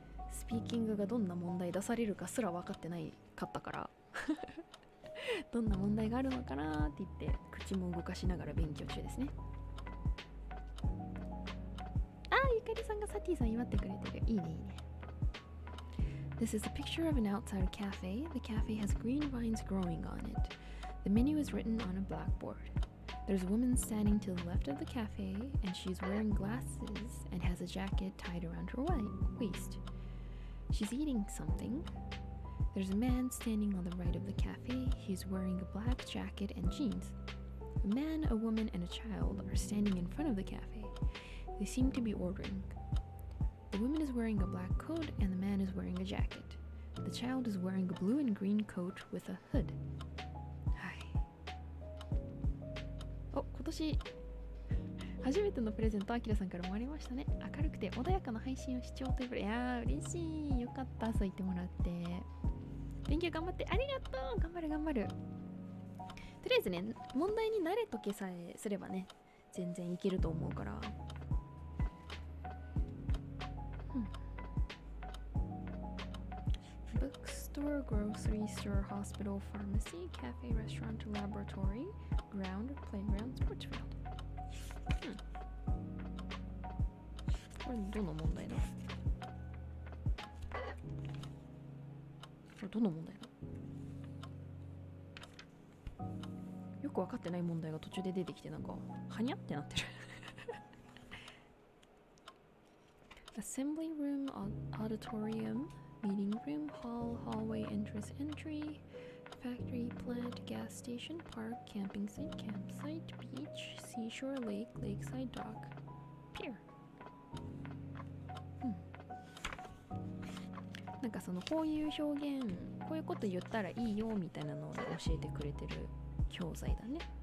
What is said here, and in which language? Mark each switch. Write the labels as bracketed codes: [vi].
[ja] スピーキングがどんな問題出されるかすら分かってないかったからどんな問題があるのかなって言って口も動かしながら勉強中ですね。ゆかりさんがサティさん祝ってくれてる。いいねいいね。 [en] This is a picture of an outside cafe. The cafe has green vines growing on it. The menu is written on a blackboard. There's a woman standing to the left of the cafe, and she's wearing glasses and has a jacket tied around her waist. She's eating something. There's a man standing on the right of the cafe. He's wearing a black jacket and jeans. A man, a woman, and a child are standing in front of the cafe. They seem to be ordering. The woman is wearing a black coat and the man is wearing a jacket. The child is wearing a blue and green coat with a hood. [ja] はい。お、今年初めてのプレゼント、あきらさんからもありましたね。明るくて穏やかな配信を視聴ということで、いやー嬉しい。よかった、そう言ってもらって。勉強頑張って、ありがとう。頑張る頑張る。とりあえずね、問題に慣れとけさえすればね、全然いけると思うから。 [en] Bookstore, grocery store, hospital, pharmacy, cafe, restaurant, laboratory, ground, playground, sports field. [ja] これどの問題だ？これどの問題だ？よく分かってない問題が途中で出てきてなんかはにゃってなってる。 [en] Assembly room, auditorium, meeting room, hall, hallway, entrance, entry, factory, plant, gas station, park, camping site, campsite, beach, seashore, lake, lakeside, dock, pier. [ja] なんかそのこういう表現、こういうこと言ったらいいよみたいなのを教えてくれてる教材だね。